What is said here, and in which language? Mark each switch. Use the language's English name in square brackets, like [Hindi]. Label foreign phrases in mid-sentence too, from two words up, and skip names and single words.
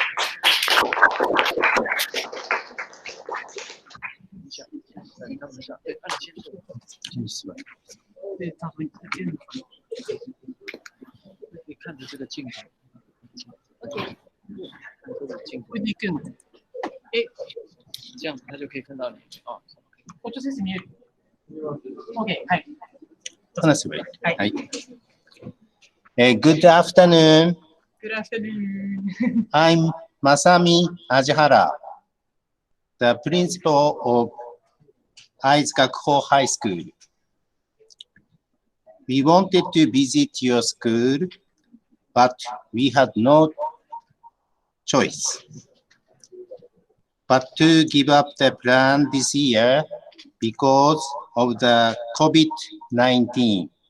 [English] Okay. [Chinese] 不一定更，这样他就可以看到你哦。我就是你。OK， [Japanese] はい。話せばいい。はい。 [English] Good afternoon. Good afternoon. I'm Masami Ajihara, the principal of Aiz Gakuho High School. We wanted to visit your school, but we had no choice but to give up the plan this year because of the COVID-19.